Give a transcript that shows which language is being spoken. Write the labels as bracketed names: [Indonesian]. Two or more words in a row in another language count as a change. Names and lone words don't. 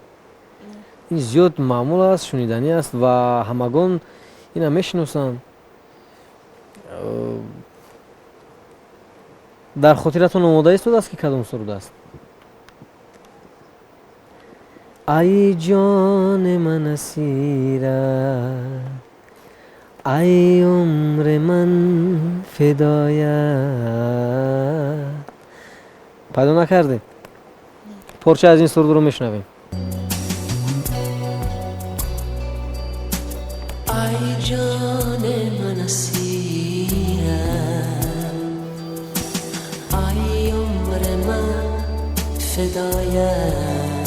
[Tajik] ин зиёд маъмул аст, шуниданӣ аст ва ҳамагон ина мешиносанд. дар хотиратон омода истодааст ки кадом суруд аст? ай ҷони ман асира, [Persian] ای عمر من فدایت. پیدا نکردید؟ پارچه از این سرود رو میشنویم. ای جان من اسیرم، ای عمر من فدایت،